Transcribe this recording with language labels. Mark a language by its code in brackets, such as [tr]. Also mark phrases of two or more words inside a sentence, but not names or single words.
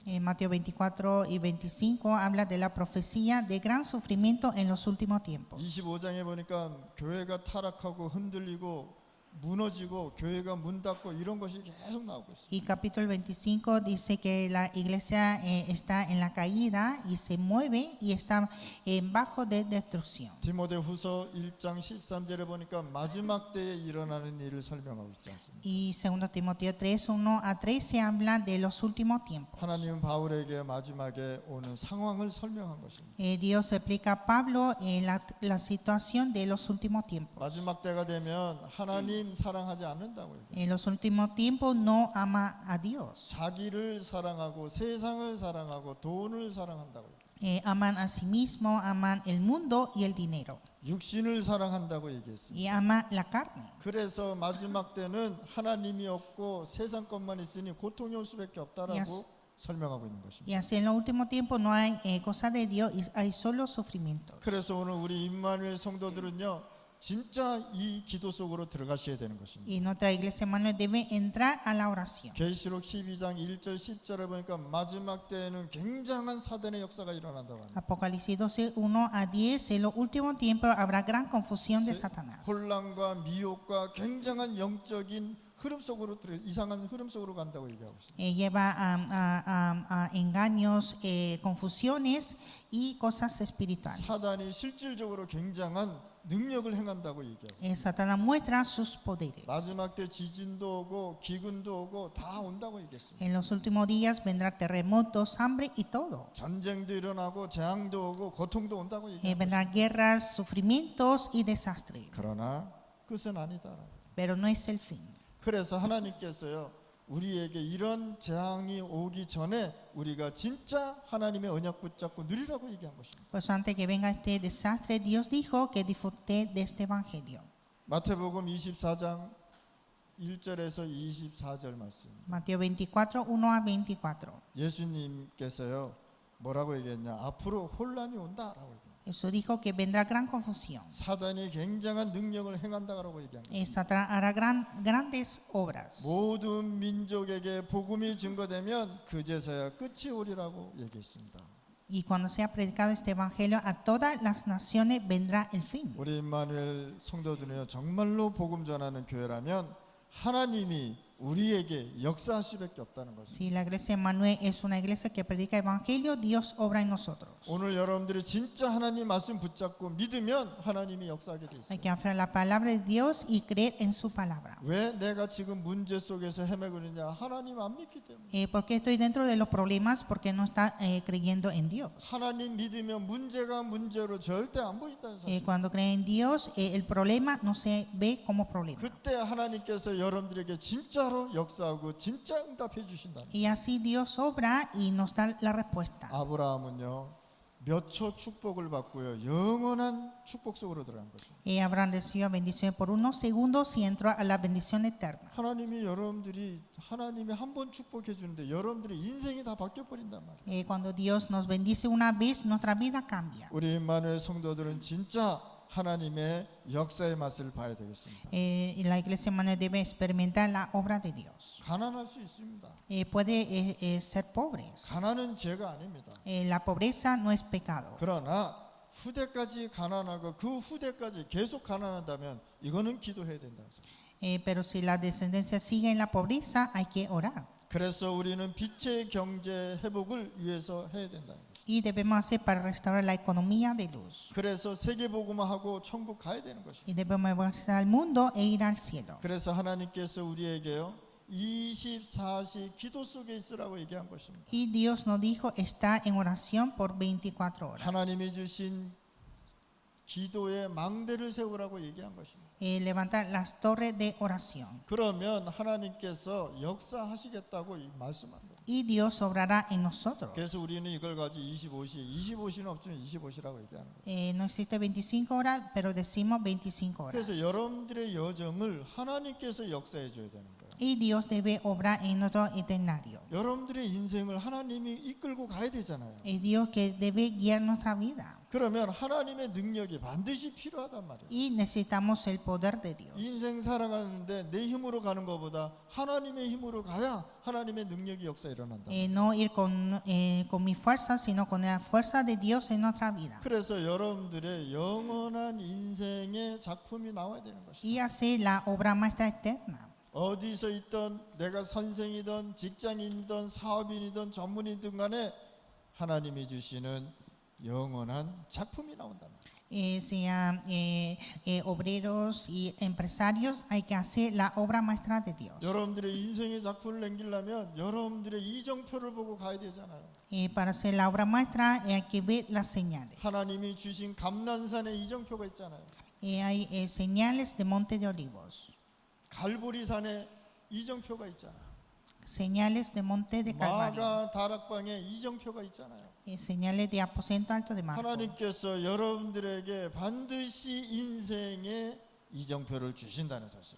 [es] Mateo 24 y 25 habla de la profecía de gran sufrimiento en los últimos tiempos. [ko] 25장에 보니까 교회가 타락하고 흔들리고 무너지고 교회가 문 닫고 이런 것이 계속 나오고 있어요. [es] Y capítulo 25 dice que la iglesia está en la caída y se mueve y está bajo de destrucción. [ko] 디모데후서 1장 13절에 보니까 마지막 때에 일어나는 일을 설명하고 있지 않습니까? [es] Y 2 Timoteo 3, 1 a 3 se habla de los últimos tiempos. [ko] 하나님은 바울에게 마지막에 오는 상황을 설명한 것입니다. [es] Dios explica a Pablo la situación de los últimos tiempos. [ko] 마지막 때가 되면 하나님 사랑하지 않는다고요. [es] En los últimos tiempos no ama a Dios. [ko] 자기를 사랑하고 세상을 사랑하고 돈을 사랑한다고요. [es] Aman a sí mismo, aman el mundo y el dinero. [ko] 육신을 사랑한다고 얘기했습니다. [es] Y ama la carne. [ko] 그래서 마지막 때는 하나님이 없고 세상 것만 있으니 고통이 올 수밖에 없다라고 Yes. 설명하고 있는 것입니다. [es] Y así en los últimos tiempos no hay cosa de Dios, hay solo sufrimiento. [ko] 그래서 오늘 우리 임마누엘 성도들은요, 진짜 이 기도 속으로 들어가셔야 되는 것입니다. [es] Y nuestra iglesia hermano debe entrar a la oración. [ko] 계시록 12장 1절 10절에 보니까 마지막 때에는 굉장한 사단의 역사가 일어난다고 합니다. [es] Apocalipsis 12, 1 a 10, en los últimos tiempos habrá gran confusión de Satanás. [ko] 혼란과 미혹과 굉장한 영적인 흐름 속으로 이상한 흐름 속으로 간다고 얘기하고 있습니다. [es] Lleva a engaños, confusiones y cosas espirituales. [ko] 사단이 실질적으로 굉장한 능력을 행한다고 얘기하고 있습니다. [es] Satanás muestra sus poderes. [ko] 마지막 때 지진도 오고 기근도 오고 다 온다고 얘기했습니다. [es] En los últimos días vendrá terremotos, hambre y todo. [ko] 전쟁도 일어나고 재앙도 오고 고통도 온다고 얘기하고 [es] Vendrá [ko] 있습니다. [es] guerras, sufrimientos y desastres. [ko] 그러나 끝은 아니다. [es] Pero no es el fin. [ko] 그래서 하나님께서요, 우리에게 이런 재앙이 오기 전에 우리가 진짜 하나님의 언약 붙잡고 누리라고 얘기한 것입니다. [es] Pues antes que venga este desastre, Dios dijo que disfruté de este evangelio. [ko] 마태복음 24장 1절에서 24절 말씀. [es] Mateo 24, 1 a 24. [ko] 예수님께서요, 뭐라고 얘기했냐? 앞으로 혼란이 온다라고 얘기해요. [es] Jesús dijo que vendrá gran confusión. [ko] 사단이 굉장한 능력을 행한다라고 얘기한 거예요. [es] Satanás hará grandes obras. [ko] 모든 민족에게 복음이 증거되면 그제서야 끝이 오리라고 얘기했습니다. [es] Y cuando sea predicado este evangelio a todas las naciones vendrá el fin. [ko] 우리 임마누엘 성도들은요, 정말로 복음 전하는 교회라면 하나님이 우리에게 역사할 수밖에 없다는 것입니다. [es] Si la iglesia Emmanuel es una iglesia que predica evangelio, Dios obra en nosotros. [ko] 오늘 여러분들이 진짜 하나님 말씀 붙잡고 믿으면 하나님이 역사하게 돼 [es] Hay [ko] 있어요. [es] que aferrar la palabra de Dios y creer en su palabra. [ko] 왜 내가 지금 문제 속에서 헤매고 있느냐? 하나님 안 믿기 때문에. [es] ¿Por qué estoy dentro de los problemas? Porque no está creyendo en Dios. [ko] 하나님 믿으면 문제가 문제로 절대 안 보인다는 사실. [es] Cuando cree en Dios, el problema no se ve como problema. [ko] 그때 하나님께서 여러분들에게 진짜로 역사하고 진짜 응답해 주신다. [es] Y así Dios obra y nos da la respuesta. [ko] 아브라함은요, 몇 초 축복을 받고요, 영원한 축복 속으로 들어간 것입니다. [es] Abraham recibió bendiciones por unos segundos y entró a la bendición eterna. [ko] 하나님이 한 번 축복해 주는데 여러분들의 인생이 다 바뀌어 버린단 말이에요. [es] Cuando Dios nos bendice una vez, nuestra vida cambia. [ko] 우리 임마누엘 성도들은 진짜 하나님의 역사의 맛을 봐야 되겠습니다. [es] Y la iglesia hermana debe experimentar la obra de Dios. [ko] 가난할 수 있습니다. [es] Puede ser pobres. [ko] 가난은 죄가 아닙니다. [es] La pobreza no es pecado. [ko] 그러나 후대까지 가난하고 그 후대까지 계속 가난한다면 이거는 기도해야 된다. [es] Pero si la descendencia sigue en la pobreza, hay que orar. [ko] 그래서 우리는 빛의 경제 회복을 위해서 해야 된다는 거죠. [es] Y debemos hacer para restaurar la economía de luz. [ko] 그래서 세계복음화하고 천국 가야 되는 것입니다. [es] Y debemos avanzar al mundo e ir al cielo. [ko] 그래서 하나님께서 우리에게요, 24시 기도 속에 있으라고 얘기한 것입니다. [es] Y Dios nos dijo estar en oración por 24 horas. [ko] 하나님이 주신 기도의 망대를 세우라고 얘기한 것입니다. [es] Levantar las torres de oración. [ko] 그러면 하나님께서 역사하시겠다고 말씀한 겁니다. [es] Y Dios obrará en nosotros. [ko] 그래서 우리는 이걸 가지고 25시는 없지만 25시라고 얘기하는 거예요. [es] No existe 25 horas, pero decimos 25 horas. [ko] 그래서 여러분들의 여정을 하나님께서 역사해 줘야 되는 거예요. [es] y Dios debe obrar en nuestro eternario. [ko] 여러분들의 인생을 하나님이 이끌고 가야 되잖아요. [es] Es Dios que debe guiar nuestra vida [ko] 그러면 하나님의 능력이 반드시 필요하단 말이에요. [es] y necesitamos el poder de Dios. [ko] 인생 살아가는데 내 힘으로 가는 것보다 하나님의 힘으로 가야 하나님의 능력이 역사 일어난다. [es] No ir con mi fuerza, sino con la fuerza de Dios en nuestra vida. [ko] 그래서 여러분들의 영원한 인생의 작품이 나와야 되는 것이다. [es] Y hacer la obra maestra eterna. [ko] 어디서 있던 내가 선생이든 직장인이든 사업인이든 전문이든 간에 하나님이 주시는 영원한 작품이 나온다. [es] Sean obreros y empresarios, hay que hacer la obra maestra de Dios. [ko] 여러분들의 인생의 작품을 남기려면 여러분들의 이정표를 보고 가야 되잖아요. [es] Para hacer la obra maestra hay que ver las señales. [ko] 하나님이 주신 감난산의 이정표가 있잖아요. [es] Hay señales de Monte de Olivos, [ko] 갈보리산에 이정표가 있잖아요. [es] señales de Monte de Calvario, [ko] 마가 다락방에 이정표가 있잖아요. [es] señales de Aposento Alto de Marco. [ko] 하나님께서 여러분들에게 반드시 인생의 이정표를 주신다는 사실.